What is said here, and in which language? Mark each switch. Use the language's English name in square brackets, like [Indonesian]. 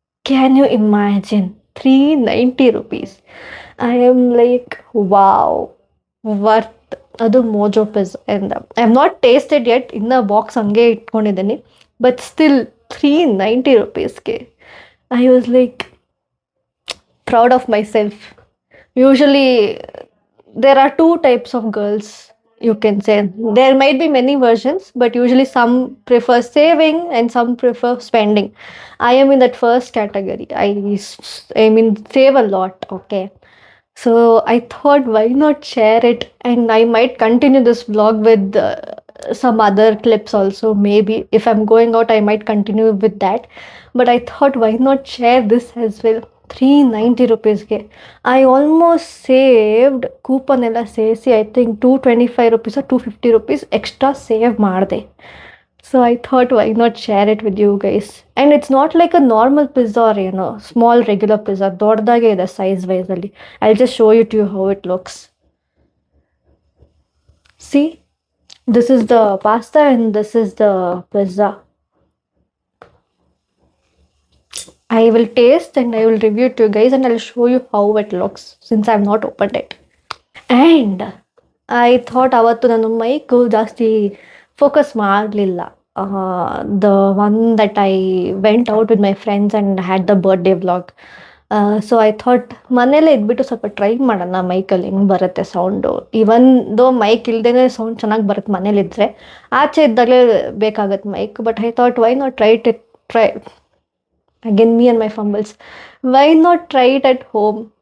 [English] Can you imagine? ₹390. I am like wow, worth. [Kannada] ಅದು ಮೋಜೋ pizza ಎಂದ. [English] I am not tasted yet, [Kannada] ಇನ್ನೂ box ಹಂಗೆ ಇಟ್ಕೊಂಡಿದ್ದೀನಿ. [English] But still ₹390. I was like proud of myself. Usually there are two types of girls, you can say. There might be many versions, but usually some prefer saving and some prefer spending. I am in that first category. I mean save a lot. Okay, so I thought why not share it, and I might continue this vlog with some other clips also. Maybe if I'm going out I might continue with that, but I thought why not share this as well. ₹390. I almost saved, [Kannada] coupon ಎಲ್ಲ ಸೇರಿಸಿ [English] I think ₹225 or ₹250 [Kannada] extra save ಮಾಡಿದೆ. [English] So I thought why not share it with you guys. And it's not like a normal pizza or ಏನೋ small regular pizza, [Kannada] ದೊಡ್ಡದಾಗೆ ಇದೆ size ವೈಸಲ್ಲಿ. [English] I just show you to you how it looks. See, this is the pasta and this is the pizza. I will taste and I will review it to you guys, and I'll show you how it looks since I have not opened it. And I thought [Kannada] ಅವತ್ತು ನಾನು mike ಜಾಸ್ತಿ focus ಮಾಡಲಿಲ್ಲ. [English] The one that I went out with my friends and had the birthday vlog. So I thought [Kannada] ಮನೇಲೇ ಇದ್ಬಿಟ್ಟು ಸ್ವಲ್ಪ try ಮಾಡೋಣ ಮೈಕಲ್ಲಿ ಹೆಂಗೆ ಬರುತ್ತೆ sound. [English] even though [Kannada] ಮೈಕ್ ಇಲ್ಲದೇ ಸೌಂಡ್ ಚೆನ್ನಾಗಿ ಬರುತ್ತೆ ಮನೇಲಿದ್ದರೆ, ಆಚೆ ಇದ್ದಾಗಲೇ ಬೇಕಾಗತ್ತೆ mic. [English] But I thought why not try again me and my fumbles, why not try it at home.